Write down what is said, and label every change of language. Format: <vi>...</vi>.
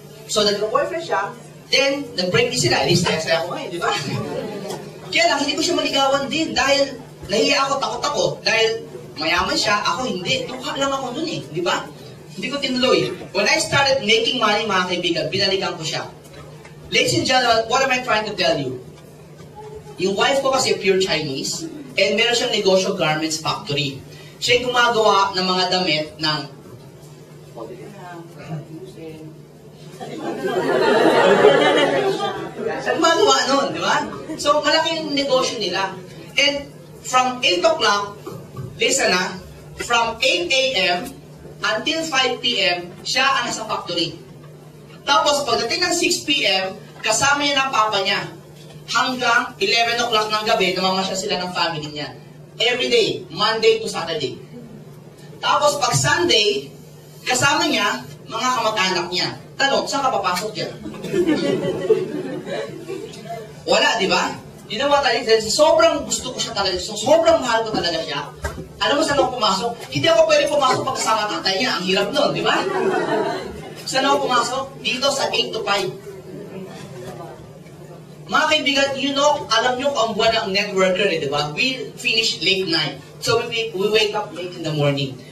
<tl>So, nagka-boyfriend siya, then, nag-break din sila. At least, saya-saya ako ngayon, di ba? Kaya lang, hindi ko siya maligawan din dahil nahiya ako, takot ako. Dahil mayaman siya, ako hindi. Tukha lang ako nun eh, di ba? Hindi ko tinuloy.</tl> <en>When I started making money,</en> <tl>mga kaibigan, binalikan ko siya.</tl> <en>Ladies and gentlemen, what am I trying to tell you?</en> <tl>Yung wife ko kasi pure Chinese, and meron siyang negosyo garments factory. Siya yung gumagawa ng mga damit ng siya gumagawa nun, di ba? So, malaking negosyo nila.</tl> <en>And from 8 o'clock, listen na, from 8 a.m. until 5 p.m.,</en> <tl>siya ang nasa factory. Tapos, pagdating ng 6 p.m., kasama niya ng papa niya. Hanggang 11 o'clock ng gabi, namamasya sila ng family niya.</tl> <en>Every day, Monday to Saturday.</en> <tl>Tapos, pag Sunday, kasama niya, mga kamag-anak niya. Tanong, saan ka papasok dyan? Wala, di ba? Di naman tayo, sobrang gusto ko siya talaga, sobrang mahal ko talaga siya. Alam mo saan ako pumasok? Hindi ako pwede pumasok pag kasama tatay niya. Ang hirap nun, di ba? Saan ako pumasok? Dito sa 8 to 5. Mga kaibigan,</tl> <en>you know,</en> <tl>alam nyo kung ang buwan ng networker, di ba?</tl> <en>We finish late night. So we wake up late in the morning.</en>